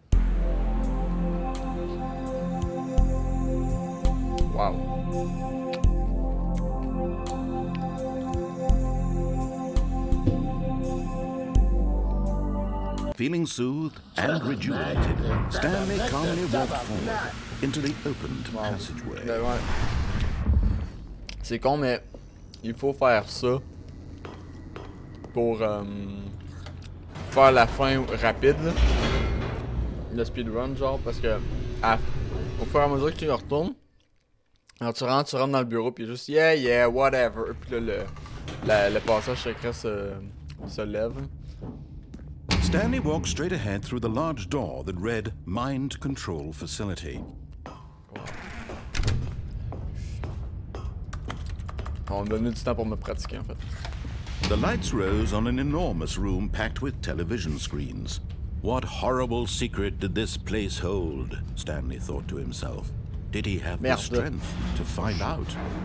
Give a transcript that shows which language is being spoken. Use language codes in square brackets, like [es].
[en] Wow. Feeling soothed and rejuvenated, Stanley calmly walked forward into the opened passageway. [fr] Ben ouais. C'est con, mais il faut faire ça pour faire la fin rapide, là. Le speedrun, genre, parce que au fur et à mesure que tu y retournes, alors tu rentres dans le bureau, puis juste [en] yeah, whatever. [fr] Puis là, le passage secret se lève. [en] Stanley walked straight ahead through the large door that read Mind Control Facility. [fr] On me donnait du temps pour me pratiquer, en fait. [en] The lights rose on an enormous room packed with television screens. What horrible secret did this place hold? Stanley thought to himself. Did he have the strength to find out?